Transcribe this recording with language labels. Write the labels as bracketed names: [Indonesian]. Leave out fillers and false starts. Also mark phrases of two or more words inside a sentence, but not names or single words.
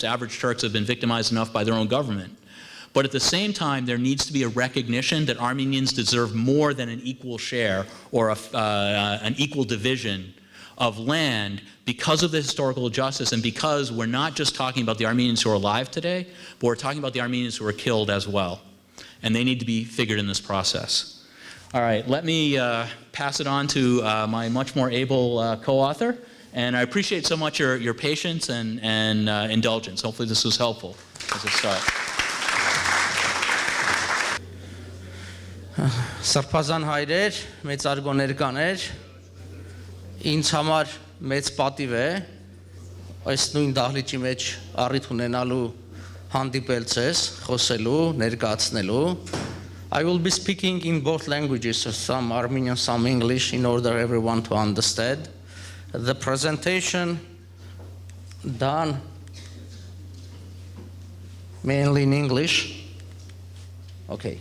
[English] Average Turks have been victimized enough by their own government. But at the same time, there needs to be a recognition that Armenians deserve more than an equal share or an equal division of land because of the historical justice and because we're not just talking about the Armenians who are alive today, but we're talking about the Armenians who were killed as well. And they need to be figured in this process. All right, let me pass it on to my much more able co-author. And I appreciate so much your patience and indulgence. Hopefully this was helpful as a start. [Armenian] Սրբազան հայրեր, մեծարգոներ կաներ, ինձ համար մեծ պատիվ է այս նույն դահլիճի մեջ առիթ ունենալու հանդիպել ձեզ, խոսելու, ներկայացնելու. [English] I will be speaking in both languages, some Armenian, some English, in order everyone to understand. The presentation done mainly in English. Okay.